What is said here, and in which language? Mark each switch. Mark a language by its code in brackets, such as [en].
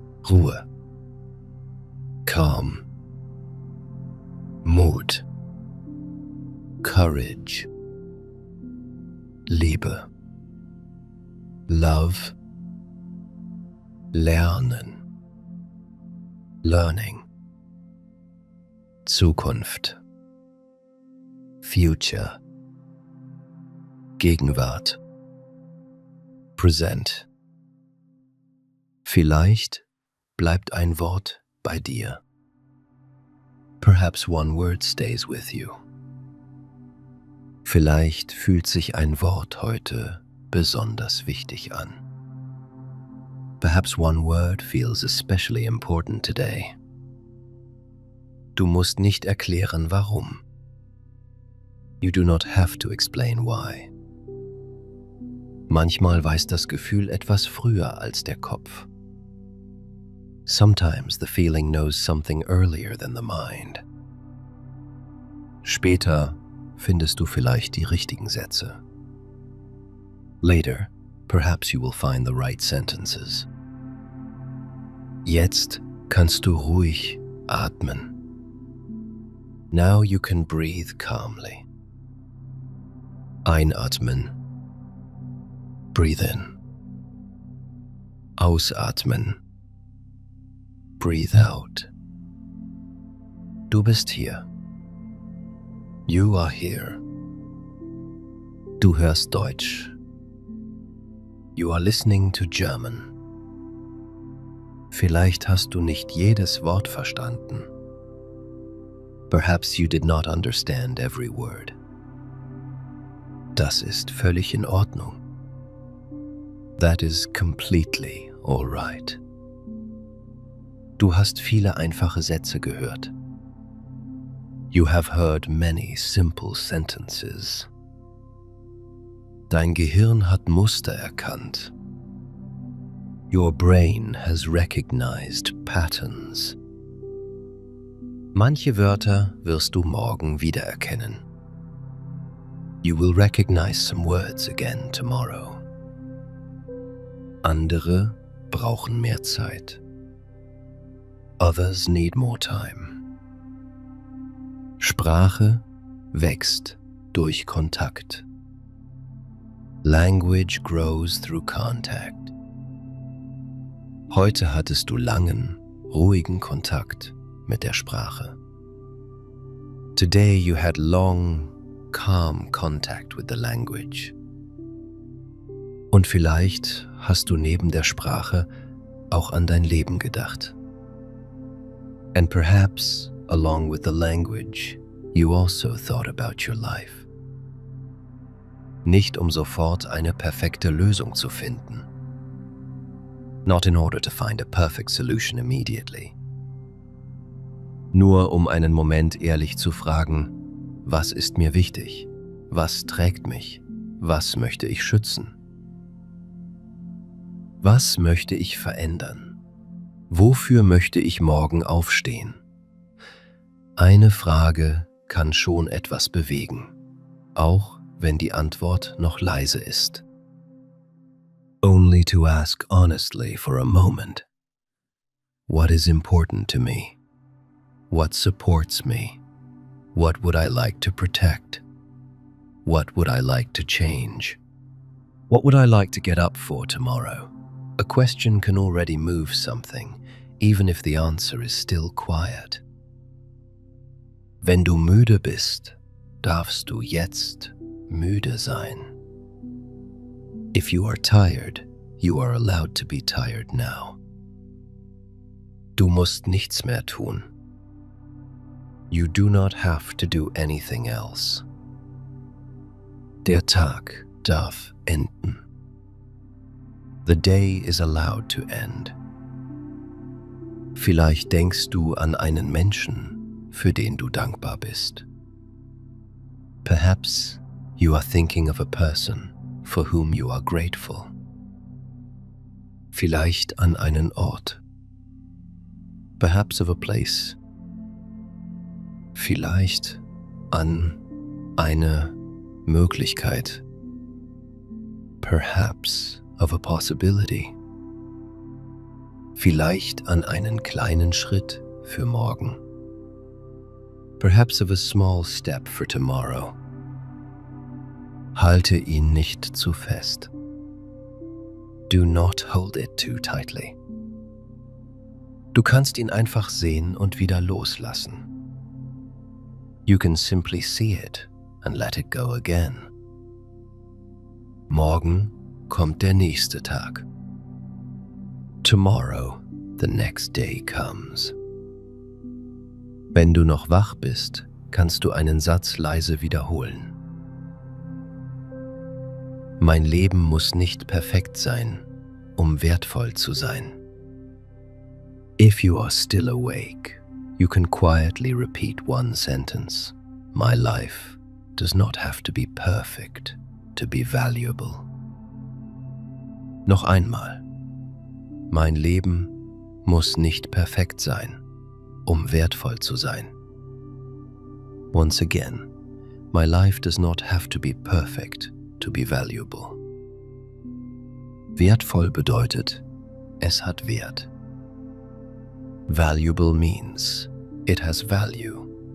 [de] Ruhe. [en] Calm. [de] Mut. [en] Courage. [de] Liebe. [en] Love. [de] Lernen. [en] Learning. [de] Zukunft. [en] Future. [de] Gegenwart. [en] Present. [de] Vielleicht bleibt ein Wort bei dir. [en] Perhaps one word stays with you. [de] Vielleicht fühlt sich ein Wort heute besonders wichtig an. [en] Perhaps one word feels especially important today. [de] Du musst nicht erklären, warum. [en] You do not have to explain why. [de] Manchmal weiß das Gefühl etwas früher als der Kopf. [en] Sometimes the feeling knows something earlier than the mind. [de] Später findest du vielleicht die richtigen Sätze. [en] Later, perhaps you will find the right sentences. [de] Jetzt kannst du ruhig atmen. [en] Now you can breathe calmly. [de] Einatmen. [en] Breathe in. [de] Ausatmen. [en] Breathe out. [de] Du bist hier. [en] You are here. [de] Du hörst Deutsch. [en] You are listening to German. [de] Vielleicht hast du nicht jedes Wort verstanden. [en] Perhaps you did not understand every word. [de] Das ist völlig in Ordnung. [en] That is completely all right. [de] Du hast viele einfache Sätze gehört. [en] You have heard many simple sentences. [de] Dein Gehirn hat Muster erkannt. [en] Your brain has recognized patterns. [de] Manche Wörter wirst du morgen wiedererkennen. [en] You will recognize some words again tomorrow. [de] Andere brauchen mehr Zeit. [en] Others need more time. [de] Sprache wächst durch Kontakt. [en] Language grows through contact. [de] Heute hattest du langen, ruhigen Kontakt mit der Sprache. [en] Today you had long, calm contact with the language. [de] Und vielleicht hast du neben der Sprache auch an dein Leben gedacht. [en] And perhaps, along with the language, you also thought about your life. [de] Nicht um sofort eine perfekte Lösung zu finden. [en] Not in order to find a perfect solution immediately. [de] Nur um einen Moment ehrlich zu fragen, was ist mir wichtig? Was trägt mich? Was möchte ich schützen? Was möchte ich verändern? Wofür möchte ich morgen aufstehen? Eine Frage kann schon etwas bewegen, auch wenn die Antwort noch leise ist. [en] Only to ask honestly for a moment. What is important to me? What supports me? What would I like to protect? What would I like to change? What would I like to get up for tomorrow? A question can already move something, even if the answer is still quiet. [de] Wenn du müde bist, darfst du jetzt müde sein. [en] If you are tired, you are allowed to be tired now. [de] Du musst nichts mehr tun. [en] You do not have to do anything else. [de] Der Tag darf enden. [en] The day is allowed to end. [de] Vielleicht denkst du an einen Menschen, für den du dankbar bist. [en] Perhaps you are thinking of a person for whom you are grateful. [de] Vielleicht an einen Ort. [en] Perhaps of a place. [de] Vielleicht an eine Möglichkeit. [en] Perhaps of a possibility. [de] Vielleicht an einen kleinen Schritt für morgen. [en] Perhaps of a small step for tomorrow. [de] Halte ihn nicht zu fest. [en] Do not hold it too tightly. [de] Du kannst ihn einfach sehen und wieder loslassen. [en] You can simply see it and let it go again. [de] Morgen kommt der nächste Tag. [en] Tomorrow, the next day comes. [de] Wenn du noch wach bist, kannst du einen Satz leise wiederholen. Mein Leben muss nicht perfekt sein, um wertvoll zu sein. [en] If you are still awake, you can quietly repeat one sentence. My life does not have to be perfect to be valuable. [de] Noch einmal. Mein Leben muss nicht perfekt sein, um wertvoll zu sein. [en] Once again, my life does not have to be perfect to be valuable. [de] Wertvoll bedeutet, es hat Wert. [en] Valuable means it has value.